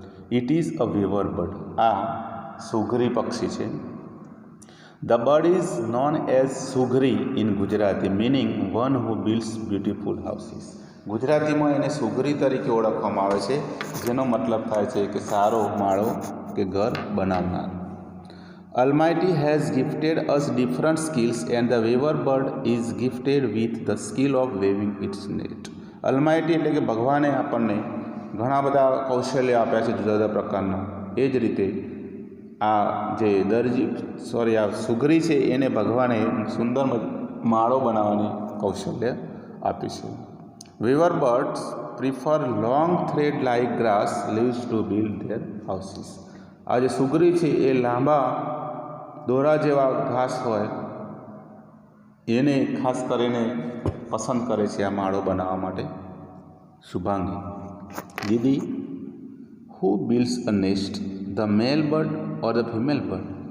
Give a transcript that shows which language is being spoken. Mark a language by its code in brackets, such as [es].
[en] It is a weaver bird. [gu] આ સુઘરી પક્ષી છે. [en] The bird is known as sughri in Gujarati, meaning one who builds beautiful houses. [gu] ગુજરાતીમાં એને સુઘરી તરીકે ઓળખવામાં આવે છે, જેનો મતલબ થાય છે કે સારો માળો કે ઘર બનાવનાર. [en] Almighty has gifted us different skills and the weaver bird is gifted with the skill of weaving its net. [gu] Almighty એટલે કે ભગવાને આપણને ઘણા બધા કૌશલ્ય આપ્યા છે જુદા જુદા પ્રકારના. એ જ રીતે આ જે આ સુઘરી છે એને ભગવાને સુંદર માળો બનાવવાની કૌશલ્ય આપી છે. [en] weaver birds prefer long thread like grass leaves to build their houses. [gu] આ જે સુઘરી છે એ લાંબા દોરા જેવા ઘાસ હોય એને ખાસ કરીને પસંદ કરે છે આ માળો બનાવવા માટે. શુભાંગી, દીદી [en] Who builds a nest, the male bird or the female bird?